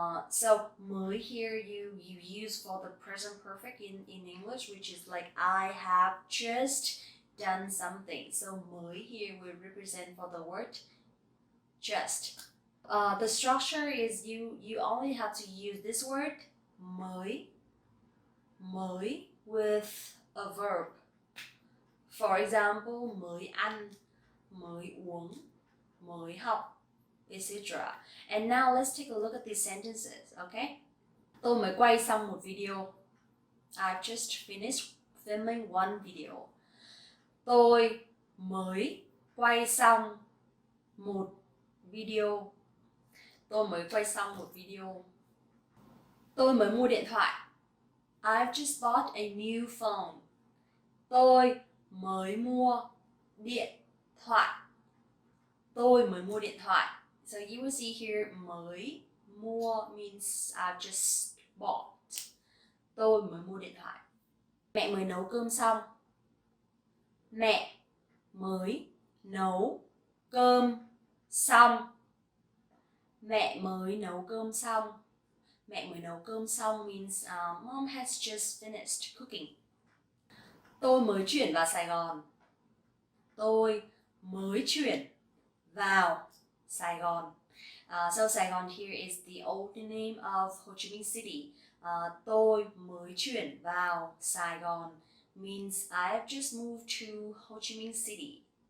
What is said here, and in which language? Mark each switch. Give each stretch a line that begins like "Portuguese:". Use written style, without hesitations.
English: So mới here you use for the present perfect in English, which is like I have just done something. So mới here will represent for the word just. The structure is you only have to use this word mới with a verb. For example,
Vietnamese: mới ăn, mới uống, mới học, etc.
English: And now let's take a look at these sentences, okay?
Vietnamese: Tôi mới quay xong một video.
English: I've just finished filming one video.
Vietnamese: Tôi mới quay xong một video. Tôi mới quay xong một video. Tôi mới mua điện thoại.
English: I've just bought a new phone.
Vietnamese: Tôi mới mua điện thoại. Tôi mới mua điện thoại.
English: So you will see here mới mua means I've just bought.
Vietnamese: Tôi mới mua điện thoại. Mẹ mới nấu cơm xong. Mẹ mới nấu cơm xong. Mẹ mới nấu cơm xong. Mẹ mới nấu cơm xong
English: means mom has just finished cooking.
Vietnamese: Tôi mới chuyển vào Sài Gòn. Tôi mới chuyển vào Sài Gòn.
English: So Sài Gòn here is the old name of Ho Chi Minh City.
Vietnamese: Tôi mới chuyển vào Sài Gòn
English: means I have just moved to Ho Chi Minh City.